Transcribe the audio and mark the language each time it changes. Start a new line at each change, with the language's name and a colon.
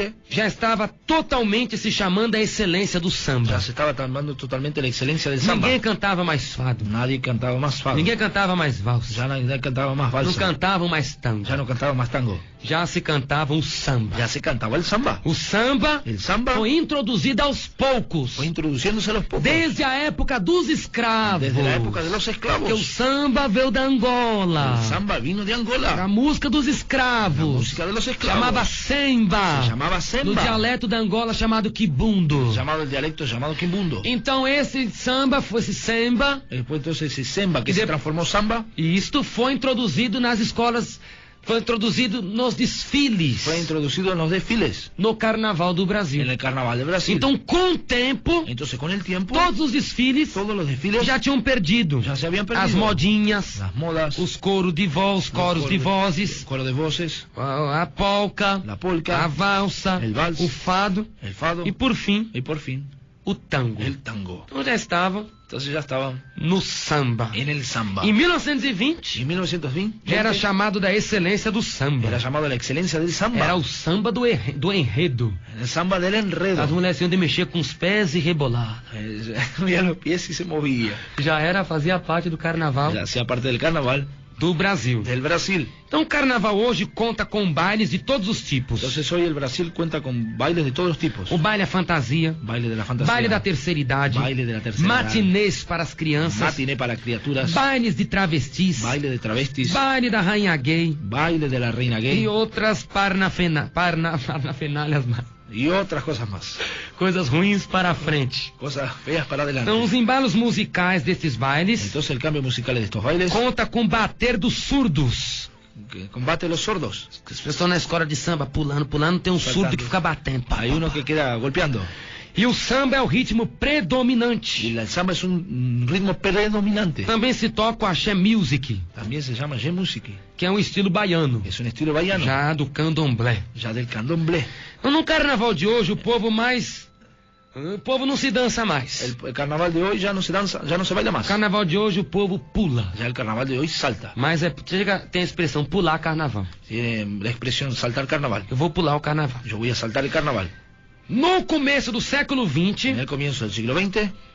Portuguese: já estava totalmente se chamando a excelência do samba.
Spanish: ya se estaba tomando totalmente la excelencia del samba.
Portuguese: Ninguém cantava mais fado,
Spanish: Nadie cantaba más fado.
Portuguese: ninguém cantava mais valsa,
Spanish: Ya nadie cantaba más
Portuguese: não
Spanish: valsa.
Portuguese: cantavam mais tango,
Spanish: Ya no cantaba más tango.
Portuguese: já se cantava o samba.
Spanish: Ya se cantaba el samba.
Portuguese: O samba
Spanish: El samba
Portuguese: foi introduzido aos poucos,
Spanish: fue introduciéndose a los pocos.
Portuguese: desde a época dos escravos,
Spanish: Desde la época de los
Portuguese: porque o
Spanish: esclavos.
Portuguese: samba veio da Angola,
Spanish: El samba vino de
Portuguese: a
Spanish: Angola.
Portuguese: música dos
Spanish: La
Portuguese: escravos,
Spanish: música de los esclavos.
Portuguese: chamava semba,
Spanish: Se llamaba
Portuguese: no
Spanish: semba.
Portuguese: dialeto da Angola chamado quibundo.
Spanish: Llamado el dialecto llamado quimbundo.
Portuguese: Então esse samba, esse semba,
Spanish: Después entonces ese semba que Y se de- transformó samba,
Portuguese: e isto foi introduzido nas escolas, foi introduzido nos desfiles,
Spanish: fue introducido en los desfiles,
Portuguese: no Carnaval do Brasil.
Spanish: en el carnaval de Brasil.
Portuguese: Então, com o tempo,
Spanish: Entonces con el tiempo,
Portuguese: todos os desfiles
Spanish: todos los desfiles
Portuguese: já tinham perdido
Spanish: ya se habían perdido.
Portuguese: as modinhas,
Spanish: Las modas,
Portuguese: os coros de voz, os coros de vozes,
Spanish: coro de voces,
Portuguese: a polca,
Spanish: la
Portuguese: a
Spanish: polca,
Portuguese: valsa,
Spanish: el vals,
Portuguese: o fado
Spanish: el fado
Portuguese: e, por fim,
Spanish: y por fin
Portuguese: o tango.
Spanish: el tango.
Portuguese: Então já estavam
Spanish: Entonces ya estaban
Portuguese: no samba.
Spanish: en el samba.
Portuguese: Em 1920,
Spanish: Y en 1920
Portuguese: já era chamado da excelência do samba.
Spanish: era llamado la excelencia del samba.
Portuguese: Era o samba do enredo.
Spanish: El samba del enredo.
Portuguese: As mulheres tinham de mexer com os pés e rebolar.
Spanish: Movía los pies y se movía.
Portuguese: Já fazia parte do carnaval
Spanish: Ya hacía parte del carnaval
Portuguese: do Brasil.
Spanish: del Brasil.
Portuguese: Então o carnaval hoje conta com bailes de todos os tipos.
Spanish: Entonces hoy el Brasil cuenta con bailes de todos los tipos.
Portuguese: O baile à fantasia,
Spanish: Baile de la fantasía.
Portuguese: baile da terceira idade,
Spanish: Baile de la tercera
Portuguese: matinês para as crianças,
Spanish: Matiné para criaturas.
Portuguese: bailes de travestis,
Spanish: Baile de travestis.
Portuguese: baile da rainha gay
Spanish: Baile de la reina gay.
Portuguese: e outras parnafenalhas mais.
Spanish: Y otras cosas más.
Portuguese: Coisas ruins para a frente.
Spanish: Cosas feas para adelante.
Portuguese: Então os embalos musicais desses bailes
Spanish: Entonces el cambio musical de estos bailes
Portuguese: conta com bater dos surdos.
Spanish: que combate a los sordos.
Portuguese: As pessoas na escola de samba pulando, tem um surdo que fica batendo. Pá,
Spanish: Hay uno que queda golpeando.
Portuguese: E o samba é o ritmo predominante.
Spanish: Y el samba es un ritmo predominante.
Portuguese: Também se toca o axé music,
Spanish: También se llama G-Music.
Portuguese: que é um estilo baiano,
Spanish: Es un estilo baiano.
Portuguese: já do candomblé.
Spanish: Ya del candomblé.
Portuguese: Então, no carnaval de hoje, o povo não se dança mais.
Spanish: El carnaval de hoy ya no se danza, ya no se baila
Portuguese: No
Spanish: más.
Portuguese: carnaval de hoje, o povo pula.
Spanish: Ya el carnaval de hoy salta.
Portuguese: Mas tem a expressão pular carnaval.
Spanish: Tiene la expresión saltar carnaval.
Portuguese: Eu vou pular o carnaval.
Spanish: Yo voy a saltar el carnaval.
Portuguese: No começo do século
Spanish: En
Portuguese: XX,
Spanish: el comienzo del siglo XX